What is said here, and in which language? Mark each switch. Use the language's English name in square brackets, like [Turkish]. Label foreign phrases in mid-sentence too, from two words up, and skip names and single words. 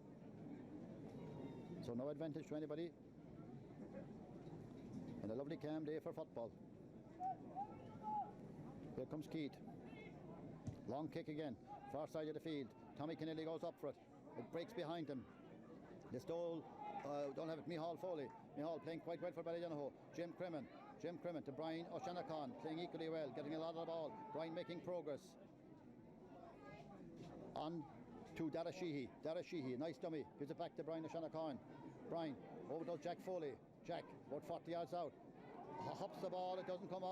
[English] So no advantage to anybody. And a lovely calm day for football. Here comes Keith. Long kick again. Far side of the field. Tommy Kennelly goes up for it. It breaks behind him. Listowel don't have it. Micheál Foley. Micheál playing quite well for Ballydonoghue. Jim Cremin to Brian O'Shanachon, playing equally well, getting a lot of the ball. Brian making progress. On to Dara Sheehy. Nice dummy. Gives it back to Brian O'Shanachon. Brian over to Jack Foley. Jack about 40 yards out. Hops the ball. It doesn't come up.